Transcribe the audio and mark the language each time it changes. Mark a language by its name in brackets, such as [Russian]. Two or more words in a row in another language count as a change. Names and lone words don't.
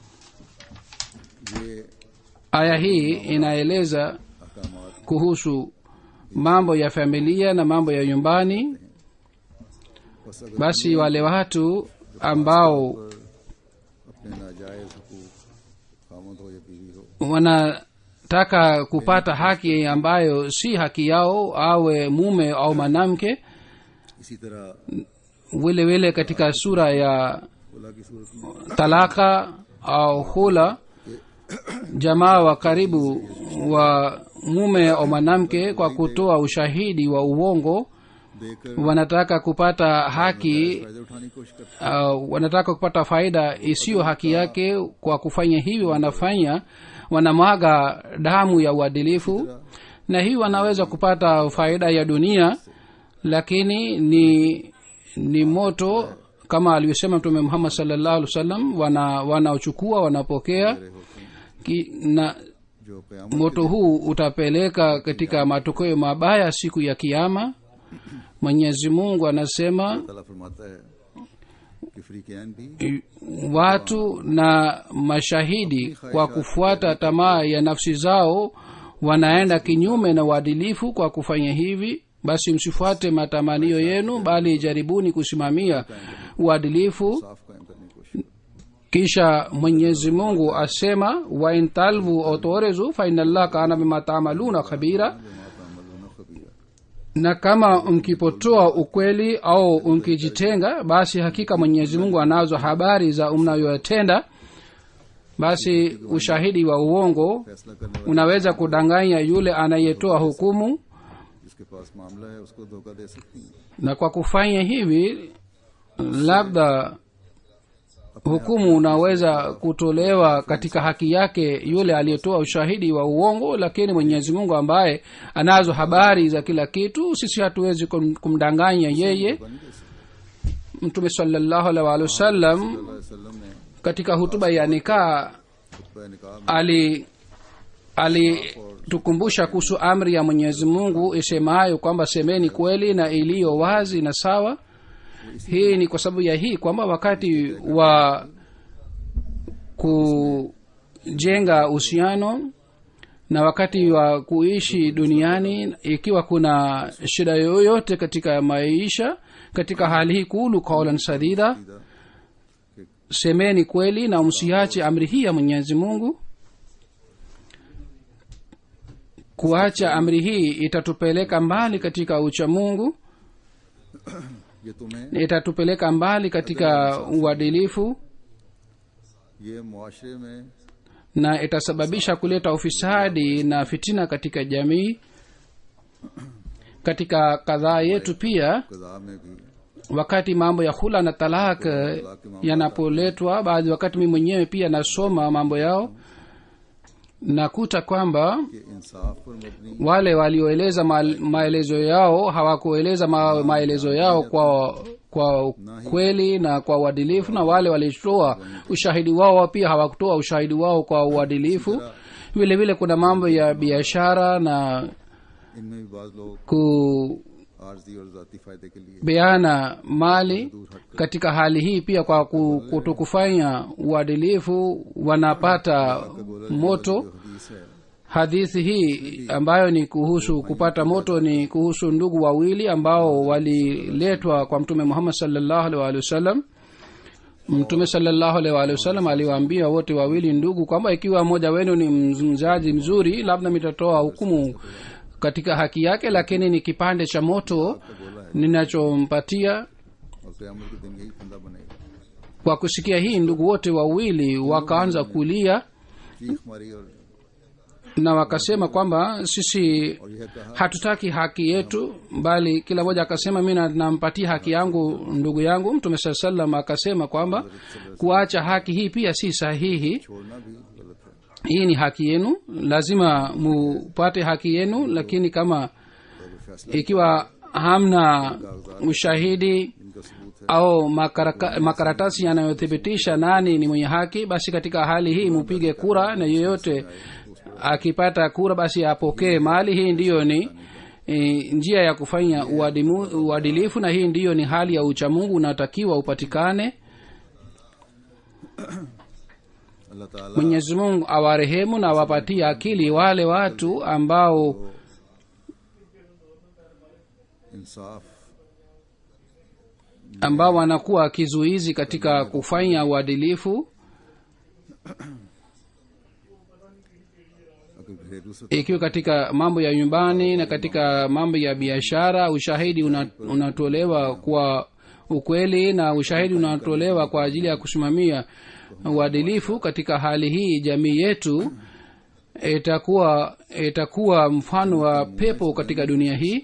[Urdu] ये [Swahili] aya hii inaeleza [Urdu] अहकामात [Swahili] kuhusu mambo ya familia na mambo ya nyumbani. [Urdu] بس اگر [Swahili] Basi wale watu ambao [Urdu] اپنے ناجائز حقوق خامد ہو یا بیوی ہو [Swahili] wanataka kupata haki ambayo si haki yao, awe mume au mwanamke, [Urdu] اسی طرح [Swahili] vile vile katika sura ya [Urdu] خلع کی صورت میں [Swahili] talaka au hula, jamaa wa karibu wa mume au mwanamke kwa kutoa ushahidi wa uongo [Urdu] देकर [Swahili] wanataka kupata haki, [Urdu] فائدے اٹھانے کی کوشش کرتے [Swahili] wanataka kupata faida isiyo haki yake. Kwa kufanya hivi wanamwaga damu ya uadilifu, na hii wanaweza kupata faida ya dunia, lakini ni moto kama alivyosema Mtume Muhammad [Arabic] صلى الله عليه وسلم, [Swahili] wanaochukua wanapokea na [Urdu] جو قیامت [Swahili] moto huu utapeleka katika matokeo mabaya siku ya kiyama. Mwenyezi Mungu anasema [Urdu] تعالیٰ فرماتا ہے کہ فریقین بھی [Swahili] watu na mashahidi kwa kufuata tamaa ya nafsi zao wanaenda kinyume na uadilifu. Kwa kufanya hivi, basi msifuate matamanio yenu, bali jaribuni kusimamia uadilifu. [Urdu] صاف قائم کرنے کی کوشش [Swahili] Kisha Mwenyezi Mungu asema, [Arabic] وإن تلووا أو تعرضوا فإن الله كان بما تعملون خبيرا, تعملون خبيرا [Swahili] na kama mkipotoa ukweli au mkijitenga, basi hakika Mwenyezi Mungu anazo habari za mnayoyatenda. Basi ushahidi wa uongo [Urdu] فیصلہ کرنے والے [Swahili] unaweza kudanganya yule anayetoa hukumu, [Urdu] جس کے پاس معاملہ ہے اس کو دھوکا دے سکتی ہیں [Swahili] na kwa kufanya hivi labda hukumu unaweza kutolewa katika haki yake yule aliyetoa ushahidi wa uongo, lakini mwenyezi mungu ambaye anazo habari za kila kitu, sisi hatuwezi kumdanganya yeye. [Arabic] Mtume صلى الله عليه وسلم [Urdu] وسلم نے [Swahili] katika hutuba ya nikaa [Urdu] خطبہ نکاح میں [Swahili] alitukumbusha kuhusu amri ya mwenyezi mungu isemayo kwamba semeni kweli na iliyo wazi na sawa. Hii ni kwa sababu ya hii kwamba wakati wa kujenga uhusiano na wakati wa kuishi duniani, ikiwa kuna shida yoyote katika maisha, katika hali hii [Arabic] قولوا قولا سديدا, [Swahili] semeni kweli na msiache amri hii ya mwenyezi mungu. Kuacha amri hii itatupeleka mbali katika ucha mungu, [Urdu] یہ تمہیں [Swahili] itatupeleka mbali katika uadilifu, [Urdu] یہ معاشرے میں [Swahili] na itasababisha kuleta ufisadi na fitina katika jamii. Katika kadhaa yetu pia, [Urdu] قضا میں بھی [Swahili] wakati mambo ya hula na talak yanapoletwa, baadhi wakati mimi mwenyewe pia nasoma mambo yao, nakuta kwamba [Urdu] کہ انصاف پر مبنی [Swahili] wale walioeleza maelezo yao hawakueleza maelezo yao kwa kweli na kwa uadilifu, na wale walitoa ushahidi wao pia hawakutoa ushahidi wao kwa uadilifu. Vile vile kuna mambo ya biashara na [Urdu] ان میں بھی بعض لوگ عارضی اور ذاتی فائدے کے لیے [Swahili] kubeana mali. Katika hali hii pia kwa kutokufanya uadilifu wanapata moto. [Urdu] حدیث ہے [Swahili] Hadithi hii ambayo ni kuhusu kupata moto ni kuhusu ndugu wawili ambao waliletwa kwa Mtume Muhammad [Arabic] صلى الله عليه وسلم. [Swahili] Mtume [Arabic] صلى الله عليه وسلم [Swahili] aliwaambia wote wawili ndugu kwamba ikiwa mmoja wenu ni mzazi mzuri, labda mitatoa hukumu katika haki yake, lakini ni kipande cha moto ninachompatia. [Urdu] اور قیامت کے دن یہی پھندا بنے گا. [Swahili] Kwa kusikia hii, ndugu wote wawili wakaanza kulia [Urdu] چیخ ماری اور [Swahili] na wakasema kwamba sisi [Urdu] یہ کہا [Swahili] hatutaki haki yetu, bali kila mmoja akasema mimi nampatia haki yangu ndugu yangu. Mtume [Arabic] صلى الله عليه وسلم [Swahili] akasema kwamba kuacha haki hii pia si sahihi, [Urdu] چھوڑنا بھی غلط ہے. [Swahili] hii ni haki yenu, lazima mupate haki yenu, lakini kama ikiwa hamna ushahidi [Urdu] ان کا ثبوت ہے [Swahili] au makaratasi yanayothibitisha nani ni mwenye haki, basi katika hali hii mupige kura, na yeyote akipata kura basi apokee mali. Hii ndiyo ni njia ya kufanya uadilifu, na hii ndiyo ni hali ya uchamungu unatakiwa upatikane. [Urdu] اللہ تعالیٰ [Swahili] Mwenyezi Mungu awarehemu na awapatie akili wale watu ambao [Urdu] इंसाफ [Swahili] wanakuwa kizuizi katika kufanya uadilifu. [Urdu] اگر گھریلو سے [Swahili] Ikiwa katika mambo ya nyumbani na katika mambo ya biashara ushahidi unatolewa kwa ukweli na ushahidi unatolewa kwa ajili ya kusimamia uadilifu, katika hali hii jamii yetu itakuwa mfano wa pepo katika dunia hii.